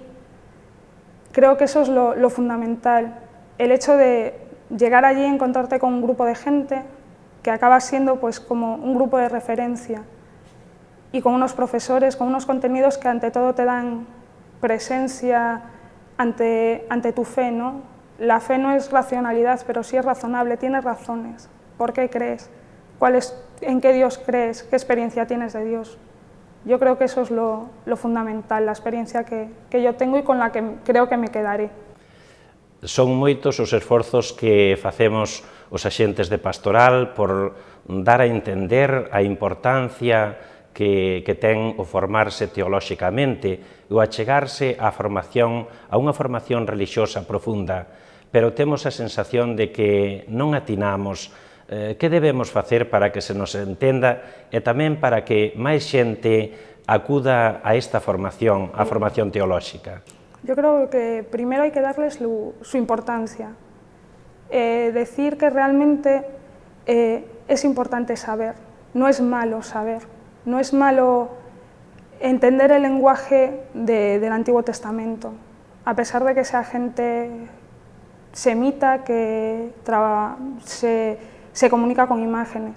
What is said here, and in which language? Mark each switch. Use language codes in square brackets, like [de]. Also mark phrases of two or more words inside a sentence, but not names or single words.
[es] Creo que eso es lo fundamental, el hecho de llegar allí y encontrarte con un grupo de gente que acaba siendo pues como un grupo de referencia y con unos profesores, con unos contenidos que ante todo te dan presencia ante tu fe, ¿no? La fe no es racionalidad, pero sí es razonable, tienes razones. ¿Por qué crees? ¿En qué Dios crees? ¿Qué experiencia tienes de Dios? Yo creo que eso es lo fundamental, la experiencia que yo tengo y con la que creo que me quedaré. [gl] Son moitos os esforzos que facemos os axentes de pastoral por dar a entender a importancia que ten o formarse teolóxicamente ou achegarse a unha formación religiosa profunda, pero temos a sensación de que non atinamos. Que debemos facer para que se nos entenda e tamén para que máis xente acuda a esta formación, a formación teolóxica? [es] Yo creo que primero hay que darles su importancia, decir que realmente es importante saber, no es malo saber, no es malo entender el lenguaje del Antiguo Testamento, a pesar de que sea gente semita que se comunica con imágenes.